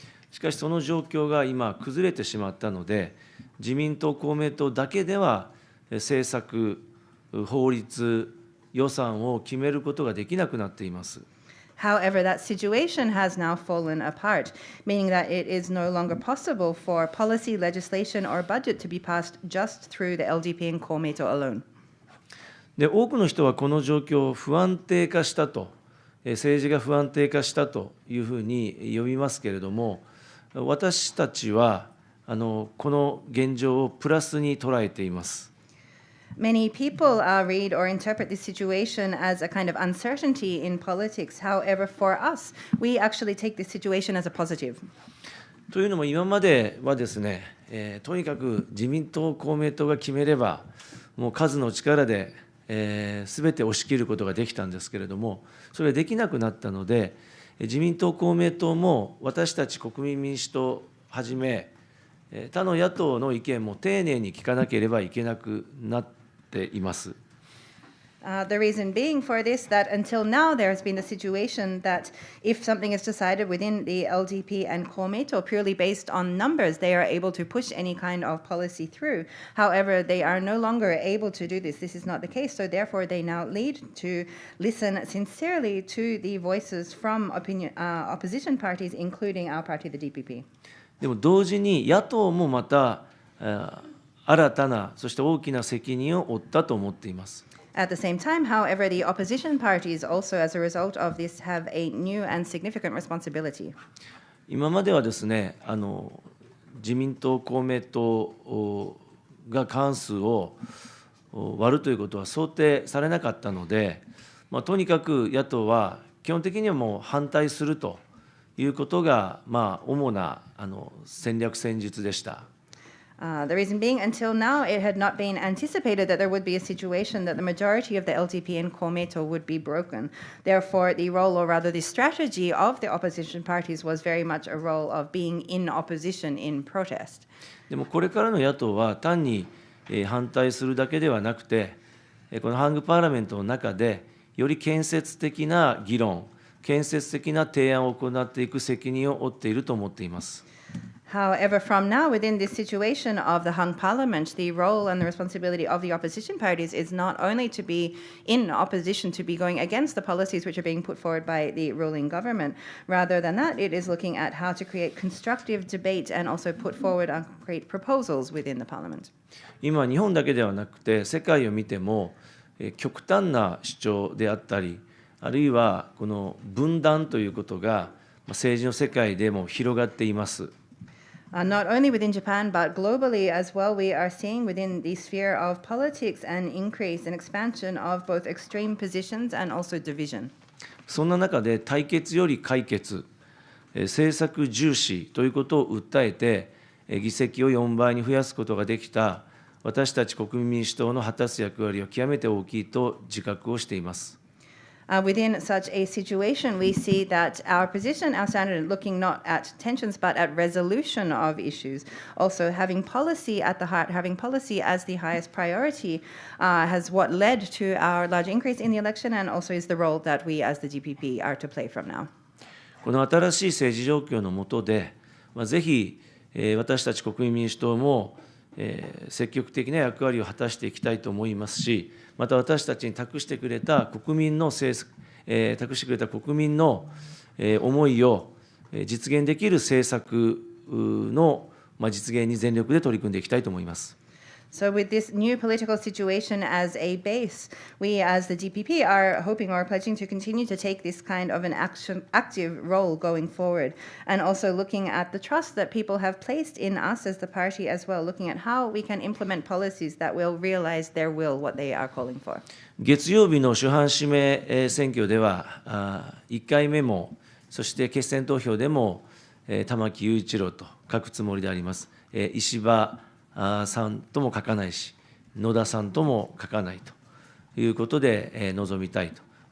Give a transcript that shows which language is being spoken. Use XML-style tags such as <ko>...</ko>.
<ja>しかしその状況が今崩れてしまったので、自民党、公明党だけでは政策、法律、予算を決めることができなくなっています。</ja> <en>However, that situation has now fallen apart, meaning that it is no longer possible for policy, legislation, or budget to be passed just through the LDP and Komeito alone.</en> <ja>で、多くの人はこの状況を不安定化したと、政治が不安定化したというふうに呼びますけれども、私たちはこの現状をプラスに捉えています。</ja> <en>Many people read or interpret this situation as a kind of uncertainty in politics. However, for us, we actually take this situation as a positive.</en> <ja>というのも今まではですね、とにかく自民党、公明党が決めれば、もう数の力で、全て押し切ることができたんですけれども、それができなくなったので、自民党、公明党も私たち国民民主党をはじめ、他の野党の意見も丁寧に聞かなければいけなくなっています。</ja> <en>The reason being for this, that until now there has been the situation that if something is decided within the LDP and Komeito purely based on numbers, they are able to push any kind of policy through. However, they are no longer able to do this. This is not the case. So therefore, they now need to listen sincerely to the voices from opposition parties, including our party, the DPP.</en> <ja>でも同時に野党もまた新たな、そして大きな責任を負ったと思っています。</ja> <en>At the same time, however, the opposition parties also, as a result of this, have a new and significant responsibility.</en> <ja>今まではですね、自民党、公明党が過半数を割るということは想定されなかったので、とにかく野党は基本的にはもう反対するということが、主な戦略戦術でした。</ja> <en>The reason being, until now, it had not been anticipated that there would be a situation that the majority of the LDP and Komeito would be broken. Therefore, the role, or rather the strategy of the opposition parties was very much a role of being in opposition in protest.</en> <ja>でもこれからの野党は単に反対するだけではなくて、このハングパーラメントの中でより建設的な議論、建設的な提案を行っていく責任を負っていると思っています。</ja> <en>However, from now, within this situation of the hung parliament, the role and the responsibility of the opposition parties is not only to be in opposition, to be going against the policies which are being put forward by the ruling government. Rather than that, it is looking at how to create constructive debate and also put forward and create proposals within the parliament.</en> <ja>今、日本だけではなくて、世界を見ても、極端な主張であったり、あるいはこの分断ということが政治の世界でも広がっています。</ja> <en>Not only within Japan, but globally as well, we are seeing within the sphere of politics an increase and expansion of both extreme positions and also division.</en> <ja>そんな中で対決より解決、政策重視ということを訴えて、議席を4倍に増やすことができた私たち国民民主党の果たす役割は極めて大きいと自覚をしています。</ja> <en>Within such a situation, we see that our position, our standard, looking not at tensions but at resolution of issues, also having policy at the heart, having policy as the highest priority, has what led to our large increase in the election and also is the role that we as the GPP are to play from now.</en> <ja>この新しい政治状況の下で、ぜひ私たち国民民主党も積極的な役割を果たしていきたいと思いますし、また私たちに託してくれた国民の思いを実現できる政策の実現に全力で取り組んでいきたいと思います。</ja> <en>So with this new political situation as a base, we as the GPP are hoping or pledging to continue to take this kind of an active role going forward, and also looking at the trust that people have placed in us as the party as well, looking at how we can implement policies that will realize their will, what they are calling for.</en> <ja>月曜日の主犯指名選挙では、1回目も、そして決選投票でも、玉木雄一郎と書くつもりであります。石破さんとも書かないし、野田さんとも書かないということで臨みたいと。</ja>